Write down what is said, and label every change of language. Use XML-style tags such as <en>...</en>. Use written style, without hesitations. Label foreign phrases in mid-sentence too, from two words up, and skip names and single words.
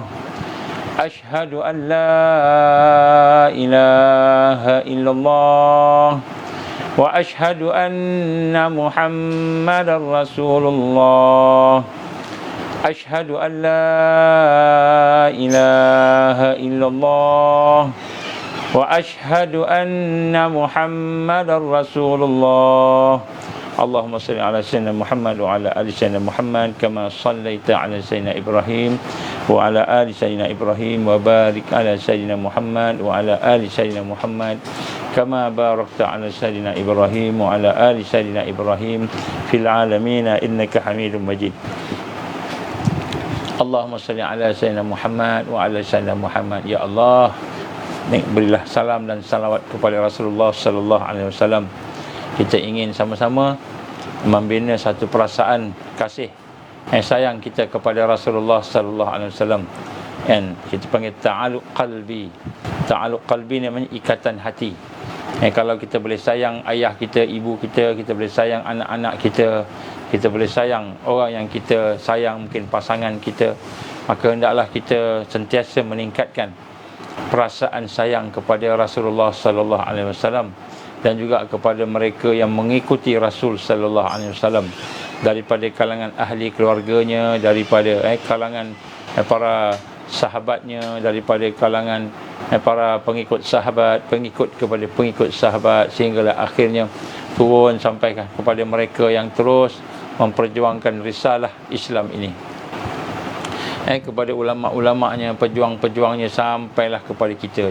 <ar>أشهد أن لا إله إلا الله وأشهد أن محمدا رسول الله. أشهد أن لا إله إلا الله وأشهد أن محمدا رسول الله. اللهم صل على سيدنا محمد وعلى آل سيدنا محمد كما صليت على سيدنا إبراهيم وعلى آل سيدنا إبراهيم وبارك على سيدنا محمد وعلى آل سيدنا محمد كما باركت على سيدنا إبراهيم وعلى آل سيدنا إبراهيم في العالمين إنك حميد مجيد. اللهم صل على سيدنا محمد وعلى سيدنا محمد. يا الله,</ar> <ms>berilah salam dan salawat kepada Rasulullah</ms> <ar>صلى الله عليه وسلم.</ar> <ms>Kita ingin sama-sama membina satu perasaan kasih sayang kita kepada Rasulullah</ms> <ar>صلى الله عليه وسلم.</ar> <ms>Dan kita panggil</ms> <ar>تعلق قلبي. تعلق قلبي</ar> <ms>ni namanya ikatan hati. Kalau kita boleh sayang ayah kita, ibu kita, kita boleh sayang anak-anak kita, kita boleh sayang orang yang kita sayang, mungkin pasangan kita, maka hendaklah kita sentiasa meningkatkan perasaan sayang kepada Rasulullah</ms> <ar>صلى الله عليه وسلم</ar> <ms>dan juga kepada mereka yang mengikuti Rasul</ms> <ar>صلى الله عليه وسلم,</ar> <ms>daripada kalangan ahli keluarganya, daripada kalangan para sahabatnya, daripada kalangan para pengikut sahabat, pengikut kepada pengikut sahabat, sehinggalah akhirnya turun sampai kepada mereka yang terus memperjuangkan risalah Islam ini, kepada ulama-ulamanya, pejuang-pejuangnya, sampailah kepada kita.</ms>